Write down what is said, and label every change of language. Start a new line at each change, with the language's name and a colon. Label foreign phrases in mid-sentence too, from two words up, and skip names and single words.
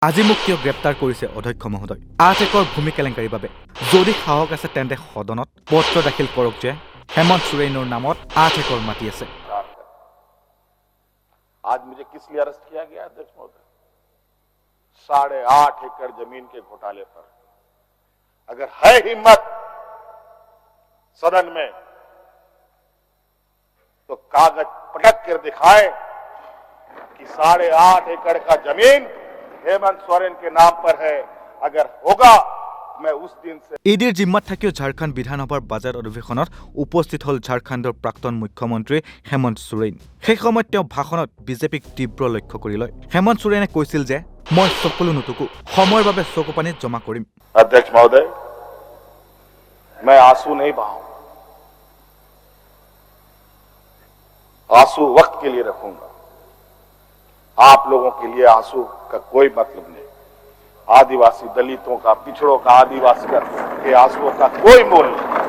Assamese: আজি মোক কিয় গ্ৰেপ্তাৰ কৰিছে অধ্যক্ষ মহোদয়? আটেকৰ ভূমি কেলেংকাৰীৰ বাবে যদি সাহস আছে তেন্তে সদনত পত্ৰ দাখিল কৰক যে হেমন্ত সোৰেনৰ নামত 8 एकड़ মাটি আছে।
Hindi: आज मुझे किस लिए अरेस्ट किया गया अध्यक्ष महोदय? 8.5 एकड़ जमीन के घोटाले पर अगर है हिम्मत सदन में तो कागज पटक कर दिखाए कि 8.5 एकड़ का जमीन हेमंत सोरेन के नाम पर है। अगर होगा मैं उस दिन से
Assamese: ইডিৰ জিম্মাত থাকিও ঝাৰখণ্ড বিধানসভাৰ বাজেট অধিৱেশনত উপস্থিত হল ঝাৰখণ্ডৰ প্ৰাক্তন মুখ্যমন্ত্ৰী হেমন্ত সোৰেন। সেই সময়ত তেওঁ ভাষণত বিজেপিক তীব্ৰ লক্ষ্য কৰি লয়। হেমন্ত সোৰেনে কৈছিল যে মই সকলো নুটুকো, সময়ৰ বাবে চকু পানীত জমা কৰিম।
Hindi: अध्यक्ष महोदय, मैं आंसू नहीं बहाऊं, आंसू वक्त के लिए रखूंगा। आप लोगों के लिए आंसू का कोई मतलब नहीं। आदिवासी दलितों का, पिछड़ों का, आदिवासी के आंसुओं का कोई मोल नहीं।